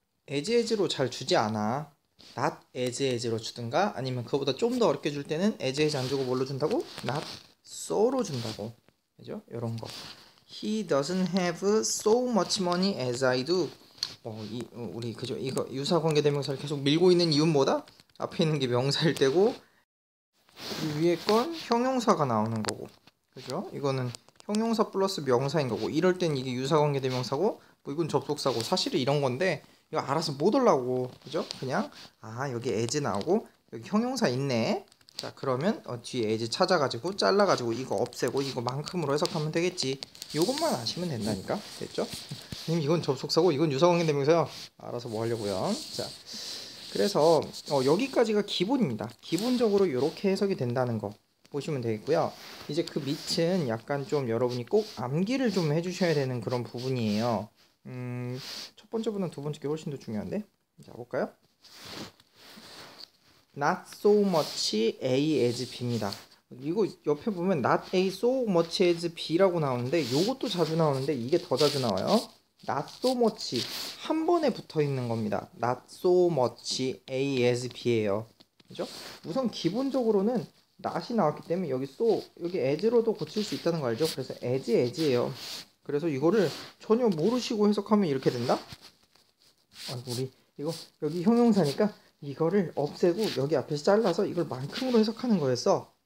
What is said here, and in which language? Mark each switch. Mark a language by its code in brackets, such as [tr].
[ko] as로 잘 주지 않아. not as로 주든가 아니면 그거보다 좀 더 어렵게 줄 때는 as 안 주고 뭘로 준다고? not so로 준다고. 그죠? 이런 거. [en] He doesn't have so much money as I do. [ko] 우리 그죠? 이거 유사관계대명사를 계속 밀고 있는 이유는 뭐다? 앞에 있는 게 명사일 때고 이 위에 건 형용사가 나오는 거고. 그죠? 이거는 형용사 플러스 명사인 거고. 이럴 땐 이게 유사관계대명사고 뭐 이건 접속사고. 사실은 이런 건데 이거 알아서 못 올라고. 그죠? 그냥 여기 as 나오고 여기 형용사 있네. 자, 그러면 뒤에 에지 찾아가지고 잘라가지고 이거 없애고 이거만큼으로 해석하면 되겠지. 요것만 아시면 된다니까. 됐죠? 님 이건 접속사고 이건 유사관계대명사요. 알아서 뭐 하려고요. 자, 그래서 여기까지가 기본입니다. 기본적으로 이렇게 해석이 된다는 거 보시면 되겠고요. 이제 그 밑은 약간 좀 여러분이 꼭 암기를 좀 해주셔야 되는 그런 부분이에요. 첫 번째보다는 두 번째 게 훨씬 더 중요한데. 자, 볼까요? [en] Not so much A as B입니다. [ko] 이거 옆에 보면 [en] not A so much as B [ko] 라고 나오는데 요것도 자주 나오는데 이게 더 자주 나와요. [en] Not so much [ko] 한 번에 붙어 있는 겁니다. [en] Not so much A as B예요. [ko] 그죠? 우선 기본적으로는 not이 나왔기 때문에 여기 so 여기 as로도 고칠 수 있다는 거 알죠? 그래서 as예요. 그래서 이거를 전혀 모르시고 해석하면 이렇게 된다? 우리 이거 여기 형용사니까 이거를 없애고 여기 앞에서 잘라서 이걸 만큼으로 해석하는 거였어.